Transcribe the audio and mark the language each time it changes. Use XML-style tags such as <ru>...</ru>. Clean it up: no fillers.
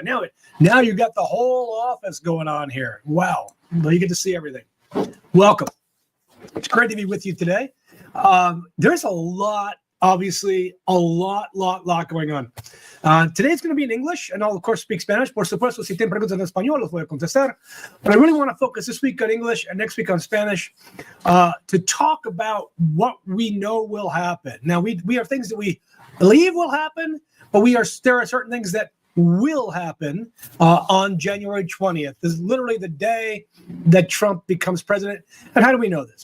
<en>Now you got the whole office going on here. Wow. Well, you get to see everything. Welcome. It's great to be with you today. There's a lot, obviously, a lot going on. Today it's going to be in English, and I'll, of course, speak Spanish.</en> <es>Por supuesto, si tienen preguntas en español, los voy a contestar.</es> <en>But I really want to focus this week on English and next week on Spanish to talk about what we know will happen. Now, we have things that we believe will happen, but there are certain things that will happen on January 20th. This is literally the day that Trump becomes president. And how do we know this?</en>